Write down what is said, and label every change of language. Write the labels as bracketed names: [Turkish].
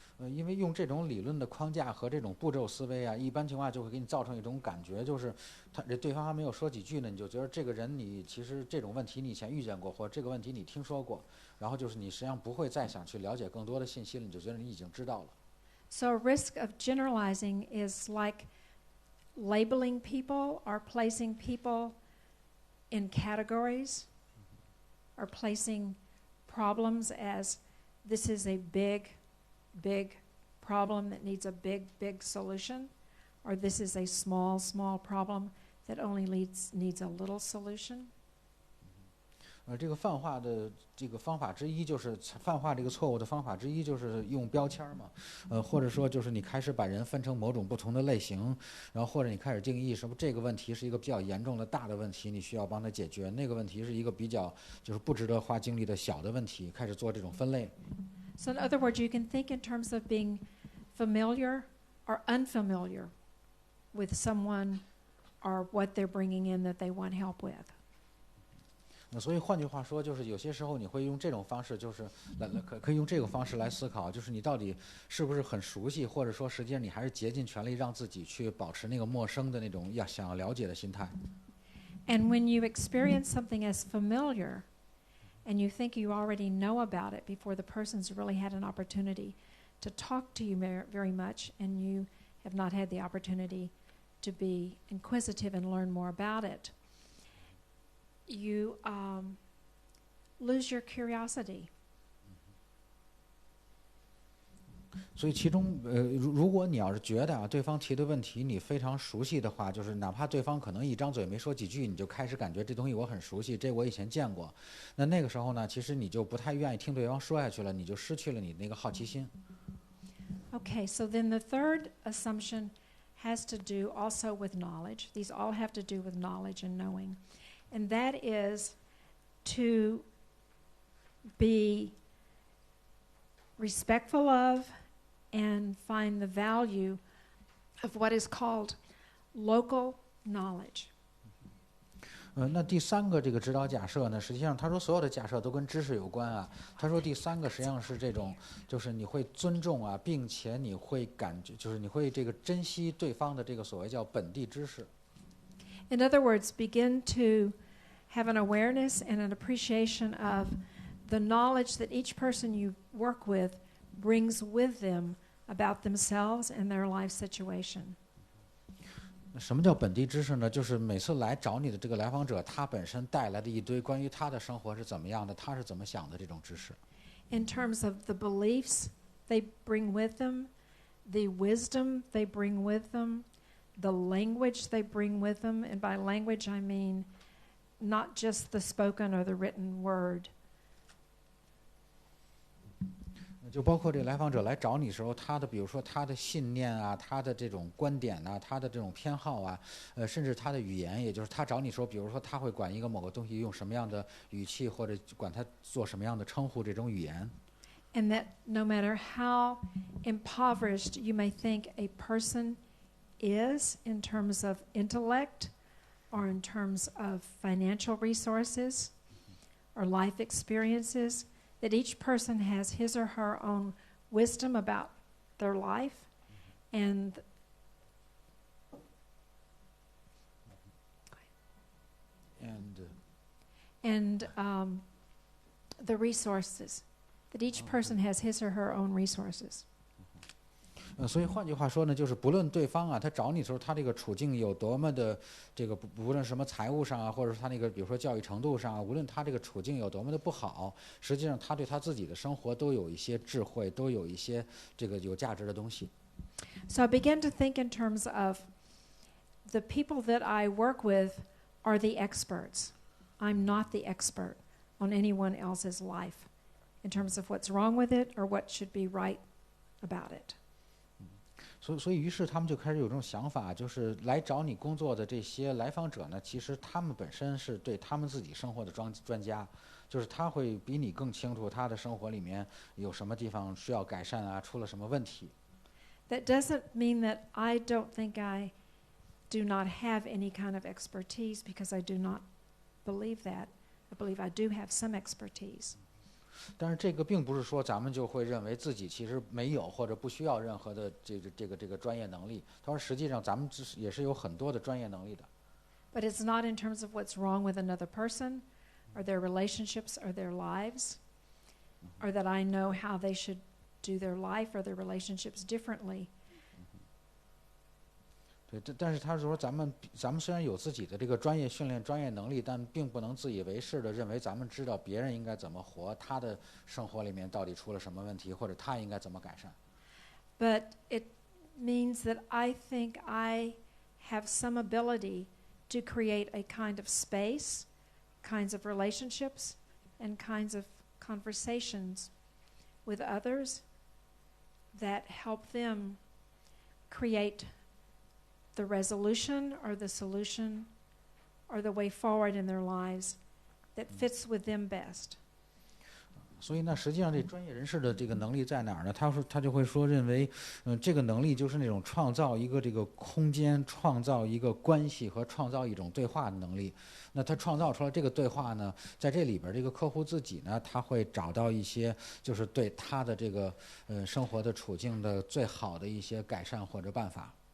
[Chinese] 因为用这种理论的框架和这种步骤思维啊，一般情况下就会给你造成一种感觉，就是对方还没有说几句呢，你就觉得这个人你其实这种问题你以前遇见过，或者这个问题你听说过，然后就是你实际上不会再想去了解更多的信息了，你就觉得你已经知道了。 [English] So a risk of generalizing is like labeling people or placing people in categories or placing problems as this is a big problem that needs a big solution, or this is a small problem that only needs a little solution. [Chinese] 这个泛化的这个方法之一就是泛化这个错误的方法之一就是用标签嘛，或者说就是你开始把人分成某种不同的类型，然后或者你开始定义什么这个问题是一个比较严重的大的问题，你需要帮他解决，那个问题是一个比较就是不值得花精力的小的问题，开始做这种分类。 [English] So in other words, you can think in terms of being familiar or unfamiliar with someone or what they're bringing in that they want help with. [Chinese] 那所以换句话说，就是有些时候你会用这种方式，就是可以用这个方式来思考，就是你到底是不是很熟悉，或者说实际上你还是竭尽全力让自己去保持那个陌生的那种想要了解的心态。 [English] And when you experience something as familiar, and you think you already know about it before the person's really had an opportunity to talk to you very much, and you have not had the opportunity to be inquisitive and learn more about it, you lose your curiosity. [Chinese] 所以其中如果你要是觉得对方提的问题你非常熟悉的话，就是哪怕对方可能一张嘴没说几句，你就开始感觉这东西我很熟悉，这我以前见过，那个时候呢，其实你就不太愿意听对方说下去了，你就失去了你那个好奇心。 [English] Okay, so then the third assumption has to do also with knowledge. These all have to do with knowledge and knowing. And that is to be respectful of and find the value of what is called local knowledge. [Chinese] 那第三个这个指导假设呢，实际上他说所有的假设都跟知识有关啊。他说第三个实际上是这种，就是你会尊重啊，并且你会感觉，就是你会这个珍惜对方的这个所谓叫本地知识。 [English] In other words, begin to have an awareness and an appreciation of the knowledge that each person you work with brings with them about themselves and their life situation. [Chinese] 什么叫本地知识呢？就是每次来找你的这个来访者，他本身带来的一堆关于他的生活是怎么样的，他是怎么想的这种知识。 [English] In terms of the beliefs they bring with them, the wisdom they bring with them, the language they bring with them, and by language I mean not just the spoken or the written word. [Chinese] 就包括这个来访者来找你的时候，他的比如说他的信念啊，他的这种观点啊，他的这种偏好啊，甚至他的语言，也就是他找你说，比如说他会管一个某个东西用什么样的语气，或者管他做什么样的称呼，这种语言。 [English] And that no matter how impoverished you may think a person is in terms of intellect or in terms of financial resources or life experiences, that each person has his or her own wisdom about their life and the resources, that each person has his or her own resources. [Chinese] 所以换句话说呢，就是不论对方啊，他找你的时候，他这个处境有多么的这个不论什么财务上啊，或者是他那个比如说教育程度上啊，无论他这个处境有多么的不好，实际上他对他自己的生活都有一些智慧，都有一些这个有价值的东西。 [English] So I began to think in terms of the people that I work with are the experts. I'm not the expert on anyone else's life in terms of what's wrong with it or what should be right about it. [Chinese] 所以于是他们就开始有这种想法，就是来找你工作的这些来访者呢，其实他们本身是对他们自己生活的专家，就是他会比你更清楚他的生活里面有什么地方需要改善啊，出了什么问题。 [English] That doesn't mean that I don't think I do not have any kind of expertise, because I do not believe that. I believe I do have some expertise. [Chinese] 但是这个并不是说咱们就会认为自己其实没有或者不需要任何的这个专业能力。他说实际上咱们也是有很多的专业能力的。 [English] But it's not in terms of what's wrong with another person or their relationships or their lives, or that I know how they should do their life or their relationships differently. [Chinese] 对，但是他说咱们虽然有自己的这个专业训练、专业能力，但并不能自以为是的认为咱们知道别人应该怎么活，他的生活里面到底出了什么问题，或者他应该怎么改善。 [English] But it means that I think I have some ability to create a kind of space, kinds of relationships, and kinds of conversations with others that help them create the resolution or the solution or the way forward in their lives that fits with them best. [Chinese] 所以呢，实际上这专业人士的这个能力在哪儿呢？他就会说认为，这个能力就是那种创造一个这个空间、创造一个关系和创造一种对话的能力。那他创造出来这个对话呢，在这里边这个客户自己呢，他会找到一些就是对他的这个生活的处境的最好的一些改善或者办法。